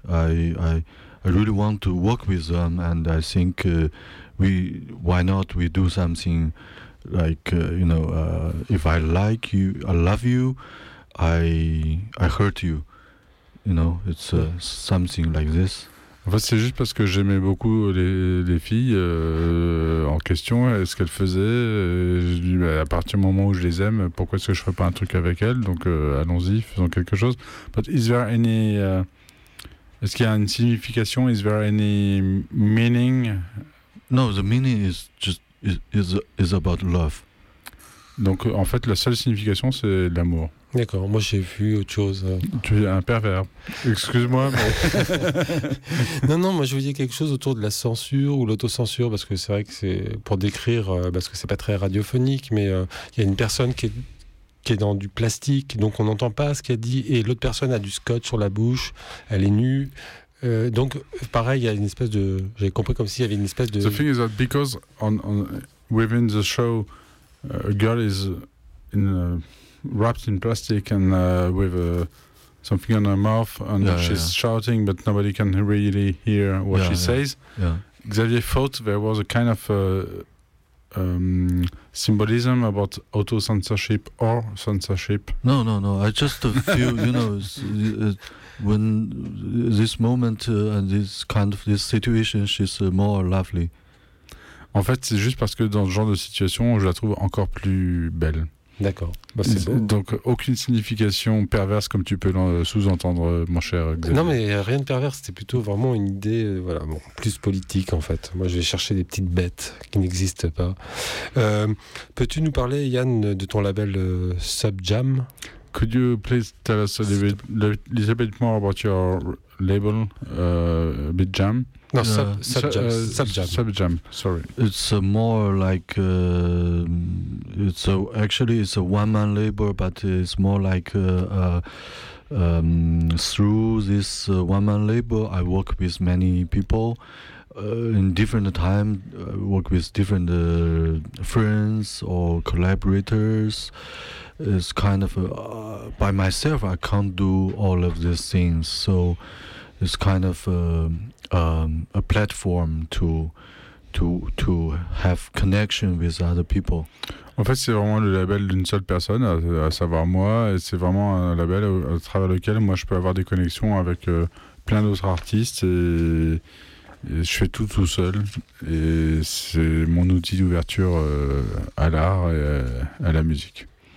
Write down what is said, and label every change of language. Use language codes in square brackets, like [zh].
[en] I really want to work with them, and I think. Why not we do something like if I like you, I love you, I hurt you, you know, it's something like this. [fr] En fait, c'est juste parce que j'aimais beaucoup les filles en question et ce qu'elles faisaient. J'ai dit, à partir du moment où je les aime, pourquoi est-ce que je ferais pas un truc avec elles? Donc allons-y, faisons quelque chose. [en] But is there any [fr] est-ce qu'il y a une signification? [en] Is there any meaning? No, the meaning is just is about love. [fr] Donc en fait la seule signification c'est l'amour. D'accord, moi j'ai vu autre chose. Tu es un pervers. Excuse-moi. Non non, moi je voyais quelque chose autour de la censure ou l'autocensure parce que c'est vrai que c'est pour décrire parce que c'est pas très radiophonique mais il y a une personne qui est dans du plastique donc on n'entend pas ce qu'elle dit et l'autre personne a du scotch sur la bouche, elle est nue. Donc, pareil, il y a une espèce de. J'ai compris comme s'il y avait une espèce de. [en] The thing is that because on within the show, a girl is wrapped in plastic and with something on her mouth and she's shouting, but nobody can really hear what she says. Yeah. Xavier thought there was a kind of symbolism about auto censorship or censorship. No. I just feel, when this moment and this situation, she's more lovely. [fr] En fait, c'est juste parce que dans ce genre de situation, je la trouve encore plus belle. D'accord. Bah, c'est beau. Donc, aucune signification perverse comme tu peux sous-entendre, mon cher Xavier. Non, mais rien de perverse. C'était plutôt vraiment une idée plus politique, en fait. Moi, je vais chercher des petites bêtes qui n'existent pas. Peux-tu nous parler, Yan, de ton label Subjam? [en] Could you please tell us a little bit more about your label, Subjam? No, Subjam. Sorry. It's more like it's a one-man label, but it's more like through this one-man label, I work with many people in different time. I work with different friends or collaborators. It's kind of by myself. I can't do all of these things, so it's kind of a platform to have connection with other people. [fr] En fait, c'est vraiment le label d'une seule personne, à savoir moi. Et c'est vraiment un label à travers lequel moi je peux avoir des connexions avec plein d'autres artistes je fais tout tout seul et c'est mon outil d'ouverture à l'art et à la musique.